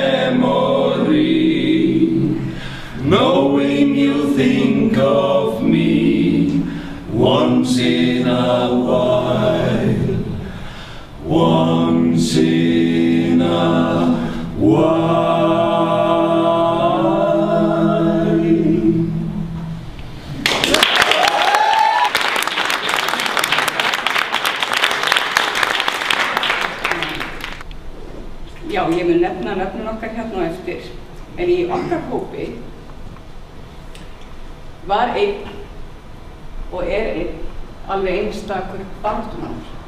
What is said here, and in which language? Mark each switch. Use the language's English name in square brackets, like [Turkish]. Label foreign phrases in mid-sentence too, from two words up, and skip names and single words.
[English] memory knowing you think of me once in a while once in a while [Icelandic] Já, ég mun nefna nöfnin okkar hérna á eftir, en í okkar hópi var einn og einn alveg einstakur baráttumaður.